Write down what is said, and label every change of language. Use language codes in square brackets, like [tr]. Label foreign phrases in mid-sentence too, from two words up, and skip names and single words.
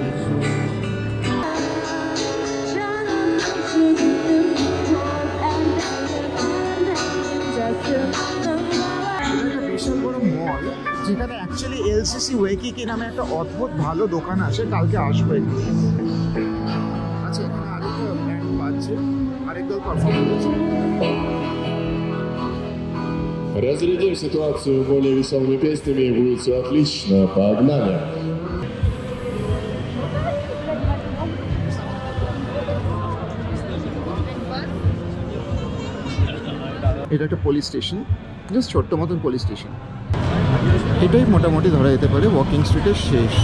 [bn] বিশাল বড় মল, যেখানে অ্যাকচুয়ালি এলসিসি ওয়েকিকি নামে একটা অদ্ভুত ভালো দোকান আছে, কালকে আসবে। আচ্ছা, এখানে আরেকটা ব্যান্ড বাজছে, আরেকদল পারফর্ম করছে। [ru] Разрядим ситуацию более веселыми песнями, будет все отлично. Погнали! [bn] এটা একটা পুলিশ স্টেশন, জাস্ট ছোট্ট মতন পুলিশ স্টেশন। এটাই মোটামুটি ধরা যেতে পারে ওয়াকিং স্ট্রিটের শেষ।